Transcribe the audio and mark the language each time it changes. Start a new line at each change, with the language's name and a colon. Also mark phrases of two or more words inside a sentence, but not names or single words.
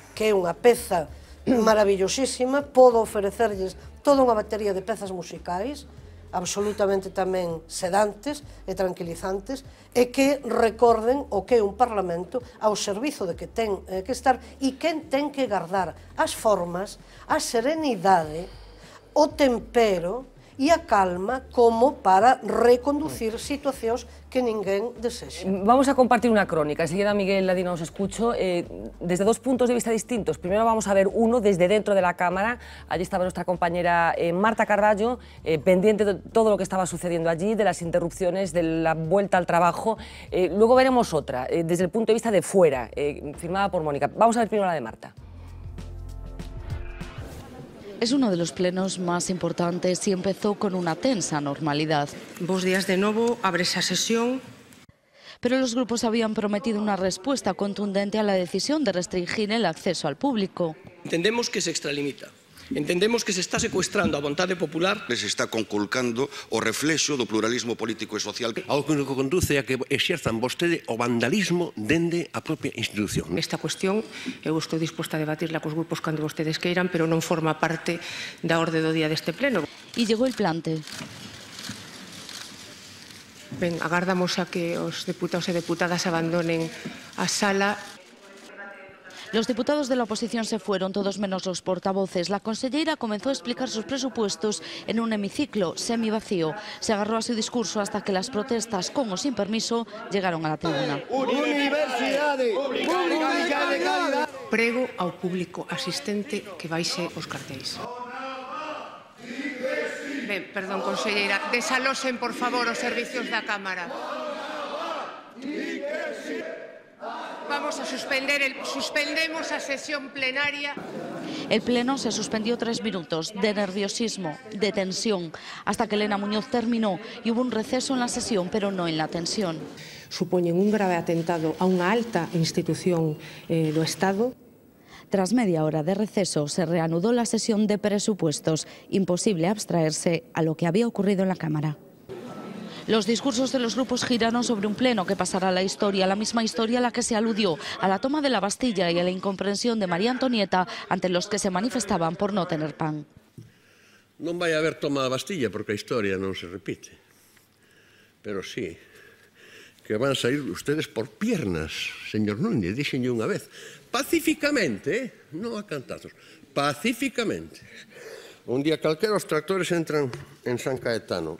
Galician: é unha peza maravillosísima, podo oferecerlles toda unha batería de pezas musicais absolutamente tamén sedantes e tranquilizantes, e que recorden o que é un Parlamento ao servizo de que ten que estar e quen ten que guardar as formas, a serenidade, o tempero e a calma como para reconducir situacións que ninguén desexa.
Spanish: Vamos a compartir una crónica. Enseguida Miguel Ladino os escucho. Desde dos puntos de vista distintos. Primero vamos a ver uno desde dentro de la Cámara. Allí estaba nuestra compañera Marta Carballo, pendiente de todo lo que estaba sucediendo allí, de las interrupciones, de la vuelta al trabajo. Luego veremos otra, desde el punto de vista de fuera, firmada por Mónica. Vamos a ver primero la de Marta. Es uno de los plenos más importantes y empezó con una tensa normalidad.
Galician: Bos días de novo, abre esa sesión.
Spanish: Pero los grupos habían prometido una respuesta contundente a la decisión de restringir el acceso al público.
Galician: Entendemos que se extralimita. Entendemos que se está secuestrando a vontade popular. Se está conculcando o reflexo do pluralismo político e social. Algo que conduce a que exerzan vostede o vandalismo dende a propia institución. Esta cuestión eu estou disposta a debatirla cos grupos cando vostedes queiran, pero non forma parte da orde do día deste pleno.
Spanish: Y llegó el plante.
Galician: Ben, agardamos a que os deputados e deputadas abandonen a sala.
Spanish: Los diputados de la oposición se fueron, todos menos los portavoces. La consellera comenzó a explicar sus presupuestos en un hemiciclo semivacío. Se agarró a su discurso hasta que las protestas, con o sin permiso, llegaron a la tribuna. Universidades públicas de calidad.
Galician: prego ao público asistente que baixe os cartéis. Ben, perdón, conselleira, desaloxen, por favor, os servicios da Cámara. Vamos a suspendemos a sesión plenaria.
Spanish: El pleno se suspendió 3 minutos de nerviosismo, de tensión, hasta que Elena Muñoz terminó y hubo un receso en la sesión, pero no en la tensión.
Galician: Supoñen un grave atentado a unha alta institución do Estado.
Spanish: Tras media hora de receso, se reanudó la sesión de presupuestos. Imposible abstraerse a lo que había ocurrido en la Cámara. Los discursos de los grupos giraron sobre un pleno que pasará a la historia, la misma historia a la que se aludió, a la toma de la Bastilla y a la incomprensión de María Antonieta ante los que se manifestaban por no tener pan.
Galician: Non vai haber toma da Bastilla porque a historia non se repite. Pero sí, que van sair
Spanish: ustedes por piernas,
Galician: señor Núñez, díxenlle unha vez. Pacíficamente, non a cantazos, pacíficamente. Un día calquera os tractores entran en San Caetano.